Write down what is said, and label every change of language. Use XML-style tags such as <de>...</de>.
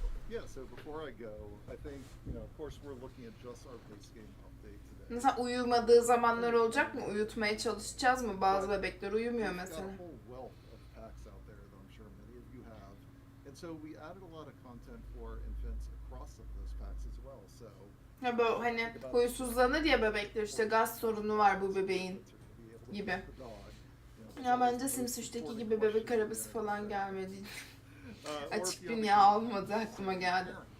<en>Yeah, so before I go, I think, of course we're looking at just our base game update today.</en> <tr>Mesela uyumadığı zamanlar olacak mı? Uyutmaya çalışacağız mı? Bazı bebekler uyumuyor</tr> <en>We've got</en> <tr>mesela.</tr> <en>a whole wealth of packs out there that I'm sure many of you have. And so we added a lot of content for infants across some of those packs as well. So</en> <tr>Ya böyle hani huysuzlanır ya bebekler işte gaz sorunu var bu bebeğin gibi. Ya bence Sims 3'teki gibi bebek arabası falan gelmedi. Açık dünya olmadı aklıma geldi.</tr>